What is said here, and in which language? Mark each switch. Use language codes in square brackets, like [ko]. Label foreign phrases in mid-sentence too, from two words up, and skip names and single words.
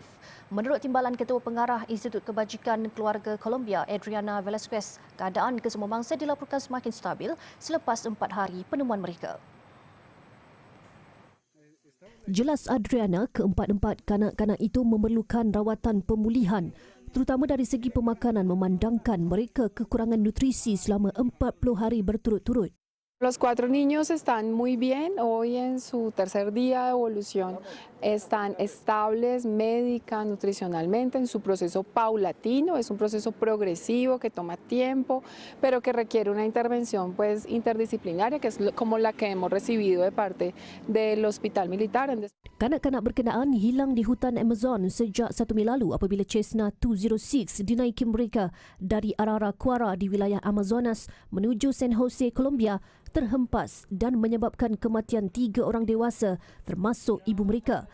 [ms] Menurut Timbalan Ketua Pengarah Institut Kebajikan Keluarga Colombia, Adriana Velasquez, keadaan kesemua mangsa dilaporkan semakin stabil selepas 4 hari penemuan mereka. Jelas Adriana, keempat-empat kanak-kanak itu memerlukan rawatan pemulihan, terutama dari segi pemakanan memandangkan mereka kekurangan nutrisi selama 40 hari berturut-turut. [es] Los 4 niños están muy bien hoy en su tercer día de evolución. Están estables médica, nutricionalmente en su proceso paulatino. Es un proceso progresivo que toma tiempo, pero que requiere una intervención pues interdisciplinaria, que es como la que hemos recibido de parte del Hospital Militar. [ms] Kanak-kanak berkenaan hilang di hutan Amazon sejak 1 Mei lalu apabila Cessna 206 dinaiki mereka dari Araraquara di wilayah Amazonas menuju San Jose, Colombia, terhempas dan menyebabkan kematian 3 orang dewasa termasuk ibu mereka.